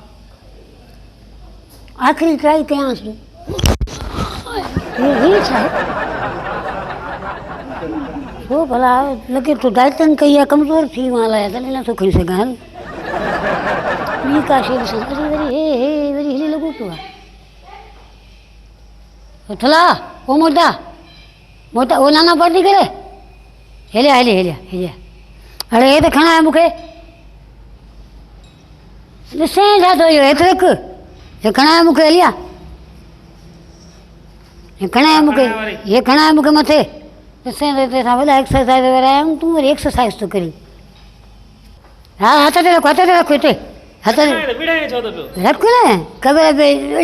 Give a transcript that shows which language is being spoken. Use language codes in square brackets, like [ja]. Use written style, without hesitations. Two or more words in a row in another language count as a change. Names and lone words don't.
[sd] आख़िरी ट्राई कयांसि ही छा आहे। छो भला लॻे थो डाइटिंग कई आहे, कमज़ोर थी वियो आहे, तॾहिं नथो खणी सघां। हल ॿी का शइ ॾिसां। अरे वरी वरी हिले लॻो पियो आहे। थोला ओ मोटा मोटा ओ नाना पार्टी करे हेलिया हेलिया हेलिया हेलिया। अरे हे त खणा आहे मूंखे, ॾिसें छा थो इहो हेठि रख। हे खणा आहे मूंखे हलिया, हे खणा आहे मूंखे, हे खणा आहे मूंखे मथे। ॾिसें त हिते असां वॾा एक्सरसाइज़ वारा आहियूं, तूं वरी एक्सरसाइज़ थो करीं। हा हथ ते रख, हथ ते रख, हिते हथ ते रख न ख़बर पई।